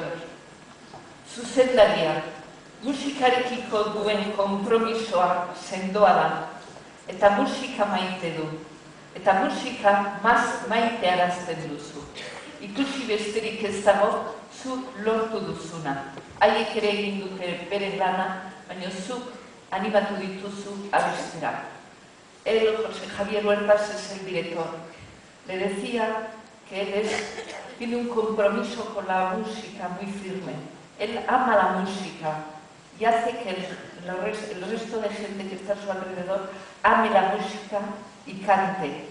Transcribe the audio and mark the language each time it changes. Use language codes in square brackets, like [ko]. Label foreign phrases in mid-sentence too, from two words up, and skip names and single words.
[eu] Zuzendaria, musikarekiko duen konpromisoa sendoa da, eta musika maite du, eta musika maitearazten duzu. Ikusi besterik ez dago, zu lortu duzuna. Haiek ere egin dute bere lana, baina zuk animatu dituzu abestera. [es] Él, José Javier Huertas, es el director. Le decía que él tiene un compromiso con la música muy firme. Él ama la música y hace que el resto de gente que está a su alrededor ame la música y cante.